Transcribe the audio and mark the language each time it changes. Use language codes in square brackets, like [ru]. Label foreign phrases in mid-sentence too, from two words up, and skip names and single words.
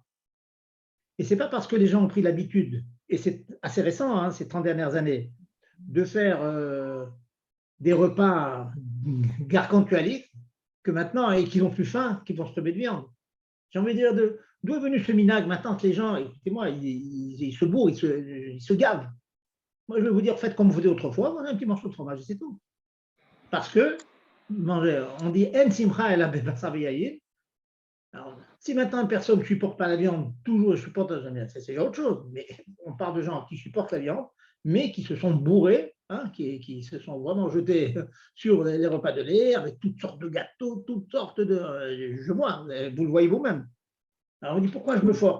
[fr] Et ce n'est pas parce que les gens ont pris l'habitude, et c'est assez récent, hein, ces 30 dernières années, de faire des repas gargantualiques, que maintenant, et qu'ils n'ont plus faim, qu'ils vont se tomber de viande. J'ai envie de dire, d'où est venu ce minag maintenant que les gens, écoutez-moi, ils se bourrent, ils se gavent. Moi, je vais vous dire, faites comme vous faisiez autrefois, mangez un petit morceau de fromage, et c'est tout. Parce que, on dit [he] אין שמחה אלא בשר ויין. [fr] Alors, si maintenant personne ne supporte pas la viande, toujours je supporte la viande, c'est autre chose. Mais on parle de gens qui supportent la viande, mais qui se sont bourrés, hein, qui se sont vraiment jetés sur les repas de lait avec toutes sortes de gâteaux, toutes sortes de. Je vois, vous le voyez vous-même. Alors on dit pourquoi je me force?